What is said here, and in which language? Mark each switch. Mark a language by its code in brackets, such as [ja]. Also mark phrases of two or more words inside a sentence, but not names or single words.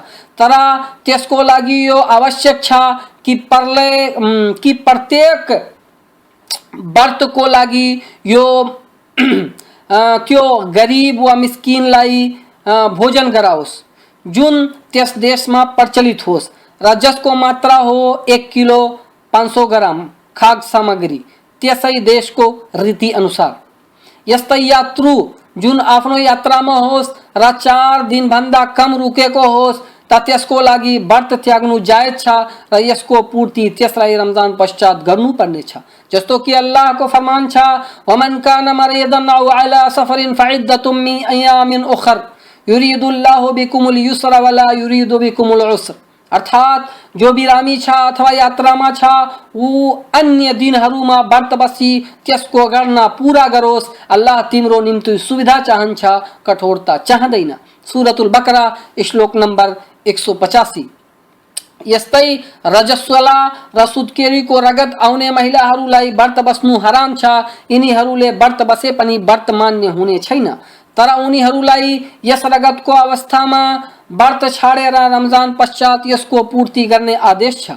[ne] तर त्यसको लागि यो आवश्यक छ कि प्रत्येक व्रतको लागि यो त्यो गरीब वा मिस्किनलाई भोजन गराओस् जुन त्यस देशमा प्रचलित होस् र जसको मात्रा हो 1 किलो 500 ग्राम खाद्य सामग्री त्यसै देशको रीति अनुसार। यस्तै यात्रु जुन आफ्नो यात्रामा होस् र 4 दिन भन्दा कम रुकेको होस् त त्यसको लागि व्रत त्याग्नु जायज छ र यसको पूर्ति त्यसलाई रमजान पश्चात गर्नुपर्ने छ। जस्तो कि अल्लाहको फरमान छ [ar] ومن كان مريضا أو على سفر فعدة من أيام أخر يريد الله بكم اليسر ولا يريد بكم العسر. [ne] अर्थात जो बिरामी छ अथवा यात्रामा छ ऊ अन्य दिनहरूमा व्रत बसी त्यसको गर्न पूरा गरोस्। अल्लाह तिम्रो निम्ति सुविधा चाहन्छ कठोरता चाहदैन। सूरतुल बकरा श्लोक नंबर 185। यस्तै रजस्वला र सुत्केरीको रगत आउने महिलाहरूलाई व्रत बस्नु हराम छ। यिनीहरूले व्रत बसे पनि व्रत मान्य हुने छैन। तर उनीहरूलाई यस रगतको अवस्थामा व्रत छाडेर रमजान पश्चात यसको पूर्ति गर्ने आदेश छ।